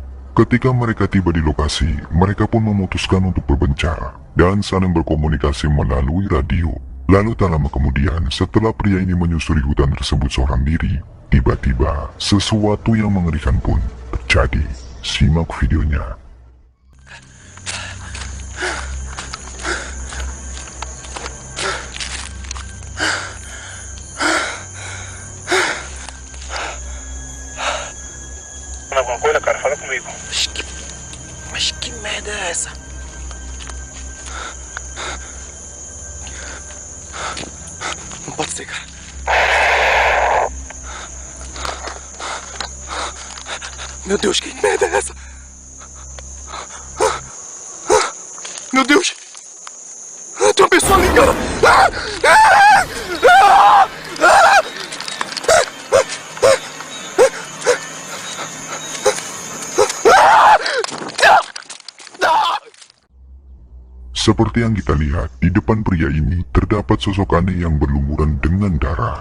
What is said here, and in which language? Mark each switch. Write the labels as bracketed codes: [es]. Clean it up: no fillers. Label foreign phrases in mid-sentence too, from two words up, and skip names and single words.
[id] Ketika mereka tiba di lokasi, mereka pun memutuskan untuk berbencar dan saling berkomunikasi melalui radio. Lalu tak lama kemudian, setelah pria ini menyusuri hutan tersebut seorang diri, tiba-tiba sesuatu yang mengerikan pun terjadi. Simak videonya. [pt] Alguma coisa, cara? Fala comigo. Mas que merda é essa? Não pode ser, cara. Meu Deus, que merda é essa? Meu Deus! Tem uma pessoa ali, cara! [id] Seperti yang kita lihat, di depan pria ini terdapat sosok aneh yang berlumuran dengan darah.